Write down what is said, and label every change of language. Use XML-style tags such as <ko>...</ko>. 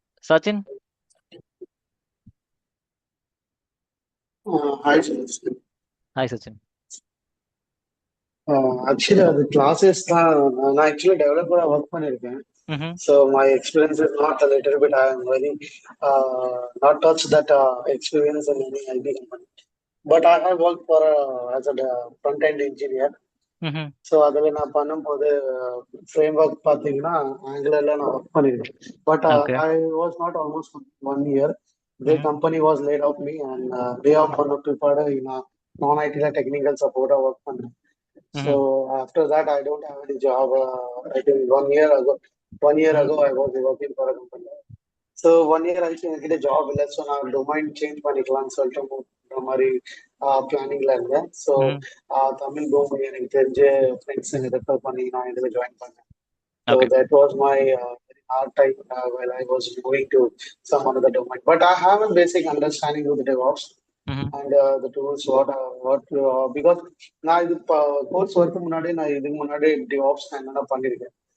<ta>Sachin. Hi Sachin. Actually அது classes தான். நான் ஆக்சுவலி டெவலப்பரா ஒர்க் பண்ணியிருக்கேன்.</ta> <en>So my experience is not a little bit. I am very not touched that experience in any IB company, but I have worked for as a front end engineer. So அதில் நான் பண்ணும்போது framework பார்த்தீங்கன்னா ஆங்குலரில் நான் work பண்ணியிருக்கேன். But I was not almost 1 year. The company was laid off me and they are</en> <ta>பண்ண பிற்பாடு நான் நான் ஐடில டெக்னிக்கல் சப்போர்ட்டாக ஒர்க் பண்ணேன்.</ta> <en>So after that I don't have any job. I think 1 year ago I was working for a company.</en> <ta>So 1 year ஆச்சு என்கிட்ட job இல்லை. ஸோ நான் டொமைன் சேஞ்ச் பண்ணிக்கலாம்னு சொல்லிட்டு மாதிரி பிளானிங்ல இருந்தேன். ஸோ தமிழ் பூமி எனக்கு தெரிஞ்ச ஃப்ரெண்ட்ஸ் ரெஃபர் பண்ணி நான் இதில் ஜாயின் பண்ணேன்.</ta> <en>So that was my very our time while I was moving to some other domain. But I have a basic understanding of the DevOps hmm and the tools because</en> <ta>நான் இது course வரதுக்கு முன்னாடி நான் இதுக்கு முன்னாடி DevOps நான் என்னென்ன பண்ணியிருக்கேன்</ta>